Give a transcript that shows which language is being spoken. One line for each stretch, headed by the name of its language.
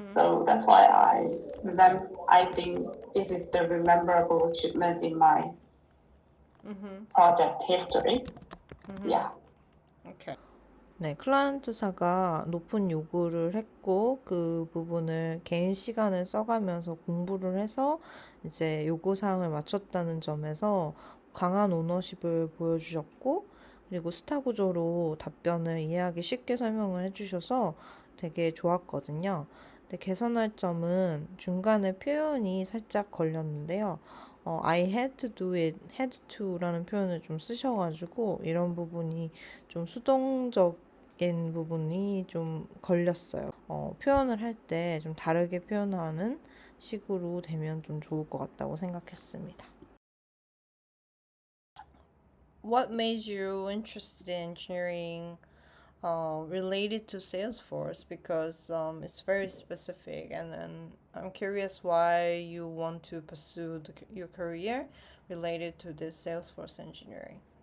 English: So that's why I think this is the memorable achievement in my project history. Yeah. Okay.
Korean: 네, 클라이언트사가 높은 요구를 했고 그 부분을 개인 시간을 써가면서 공부를 해서 이제 요구사항을 맞췄다는 점에서 강한 오너십을 보여주셨고 그리고 스타 구조로 답변을 이해하기 쉽게 설명을 해주셔서 되게 좋았거든요. 근데 개선할 점은 중간에 표현이 살짝 걸렸는데요.
English: I had to do it, had to
Korean: 라는 표현을 좀 쓰셔가지고 이런 부분이 좀 수동적인 부분이 좀 걸렸어요. 표현을 할 때 좀 다르게 표현하는 식으로 되면 좀 좋을 것 같다고 생각했습니다.
English: What made you interested in engineering related to Salesforce? Because it's very specific, and then I'm curious why you want to pursue your career related to this Salesforce engineering.